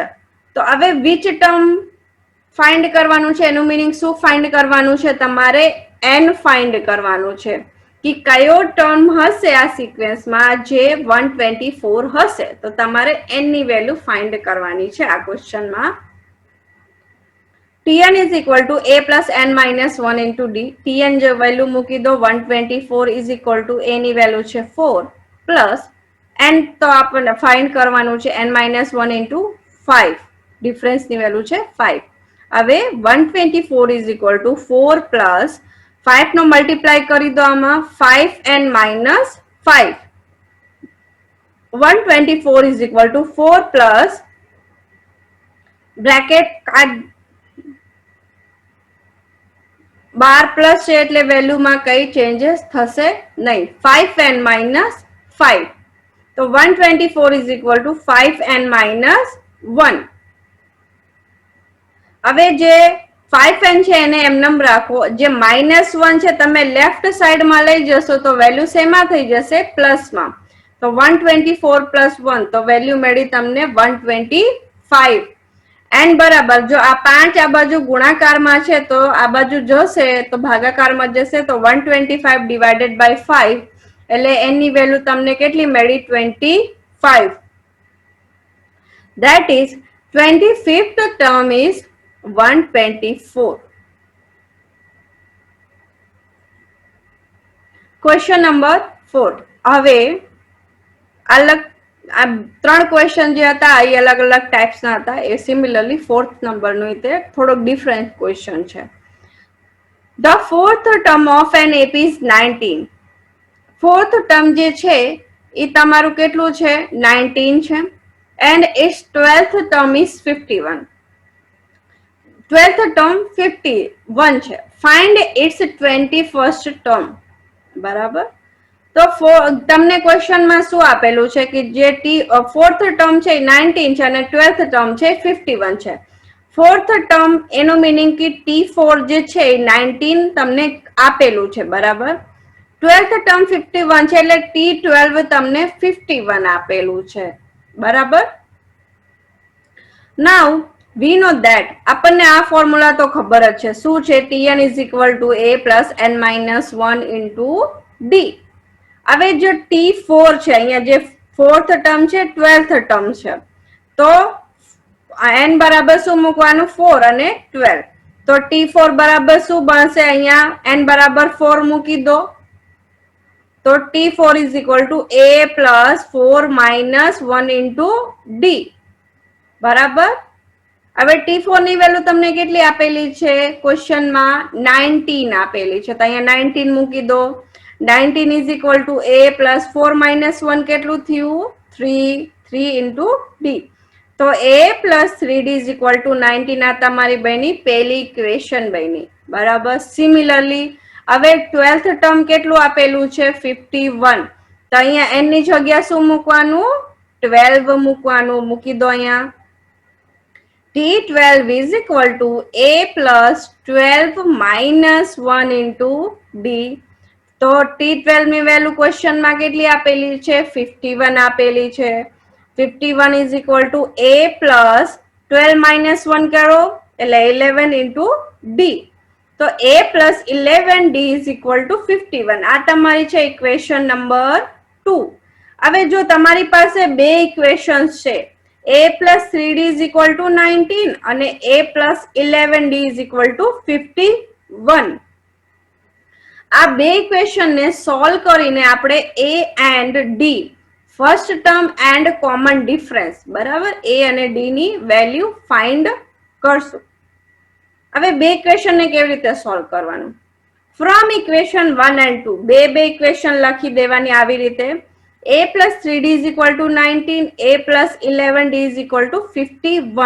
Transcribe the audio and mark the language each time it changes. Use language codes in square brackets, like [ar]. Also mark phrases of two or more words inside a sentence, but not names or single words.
[gu] તો હવે [en] which term find [gu] કરવાનું છે, એનું મીનિંગ શું ફાઇન્ડ કરવાનું છે? તમારે n ફાઇન્ડ કરવાનું છે કે કયો ટર્મ હશે આ સિક્વેન્સમાં જે 124 હશે. તો તમારે n ની વેલ્યુ ફાઇન્ડ કરવાની છે આ ક્વેશ્ચનમાં. [en] tn is equal to a plus n minus 1 into d. [gu] tn જો વેલ્યુ મૂકી દો, 124 [en] is equal to a [gu] ની વેલ્યુ છે 4 પ્લસ n તો આપણને ફાઇન્ડ કરવાનું છે [en] n minus 1 into 5. [gu] ડિફરન્સ ની વેલ્યુ છે 5. હવે 124 [en] is equal to [gu] 4 પ્લસ 5 નો મલ્ટીપ્લાય કરી દો આમાં, [en] 5n minus 5. [gu] 124 [en] is equal to 4 plus [gu] બ્રેકેટ 12 પ્લસ છે એટલે વેલ્યુમાં કઈ ચેન્જીસ થશે નહીં. [en] 5n minus 5. તો 124 is equal to 5n minus 1. [gu] હવે જે 5n છે એને એમનેમ રાખો. જે -1 છે તમે લેફ્ટ સાઈડમાં લઈ જશો તો વેલ્યુ શેમાં થઈ જશે? પ્લસમાં. તો 124 પ્લસ 1 તો વેલ્યુ મળી તમને 125. એન બરાબર, જો આ 5 આ બાજુ ગુણાકારમાં છે તો આ બાજુ જશે તો ભાગાકારમાં જશે તો 125 [en] divided by [gu] 5 એટલે એન ની વેલ્યુ તમને કેટલી મળી? 25. [en] That is 25th term is 124. [gu] ક્વેશ્ચન નંબર 4. હવે અલગ આ 3 ક્વેશ્ચન જે હતા એ અલગ અલગ ટાઈપ્સના હતા. એ સિમિલરલી 4th નંબરનું તે થોડોક ડિફરન્ટ ક્વેશ્ચન છે. [en] The fourth term of an AP is 19. [gu] ફોર્થ ટર્મ જે છે એ તમારું કેટલું છે? 19 છે. [en] And its 12th term is 51. [gu] 12th term 51 છે. [en] Find its 21st term. [gu] બરાબર. તો તમને ક્વેશ્ચનમાં શું આપેલું છે કે જે ફોર્થ ટર્મ છે 19 છે અને 12th ટર્મ છે 51 છે. ફોર્થ ટર્મ એનો મીનિંગ કે T4 જે છે 19 તમને આપેલું છે. બરાબર. 12th ટર્મ 51 છે એટલે T12 તમને 51 આપેલું છે. બરાબર. [en] now we know that, [gu] આપણને આ ફોર્મ્યુલા તો ખબર જ છે. શું છે? [en] tn is equal to a plus n minus 1 into d. [gu] હવે જો T4 છે, અહીંયા જે ફોર્થ ટર્મ છે 12th ટર્મ છે, તો n બરાબર શું મૂકવાનું? 4 અને 12. તો T4 બરાબર શું બનશે? [en] અહીંયા n બરાબર 4 મૂકી દો તો T4 is equal to a plus 4 minus 1 into d. [gu] બરાબર. હવે T4 ની વેલ્યુ તમને કેટલી આપેલી છે ક્વેશ્ચનમાં? 19 આપેલી છે. તો અહીંયા 19 મૂકી દો. 19 [en] is equal to a plus 4 minus 1 [gu] કેટલું થયું? 3 [en] into d. [gu] તો [en] a plus 3d is equal to 19 [gu] આ તમારી બની પહેલી ઇક્વેશન બની. બરાબર. સિમિલરલી હવે 12th ટર્મ કેટલું આપેલું છે? 51. તો અહીંયા n ની જગ્યા શું મૂકવાનું? 12 મૂકવાનું. મૂકી દો અહીંયા. [en] T12 is equal to a plus 12 minus 1 into d. [gu] તો T12 ની વેલ્યુ ક્વેશ્ચનમાં કેટલી આપેલી છે? [en] 51 [gu] આપેલી છે. [en] 51 is equal to a plus 12 minus 1 [gu] કરો એટલે [en] 11 into d. તો a plus 11d is equal to 51. [gu] આ તમારી છે ઇક્વેશન નંબર 2. હવે જો તમારી પાસે બે ઇક્વેશન્સ છે, [en] a plus 3d is equal to 19 અને a plus 11d is equal to 51. [gu] આ બે ઇક્વેશન ને સોલ્વ કરીને આપણે [en] a and d first term and common difference [gu] બરાબર a અને d ની વેલ્યુ ફાઇન્ડ કરશું. હવે બે ઇક્વેશન ને કેવી રીતે સોલ્વ કરવાનું? [en] from equation 1 and 2 [gu] બે ઇક્વેશન લખી દેવાની આવી રીતે. [en] a plus 3d is equal to 19, a plus 11d is equal to 51.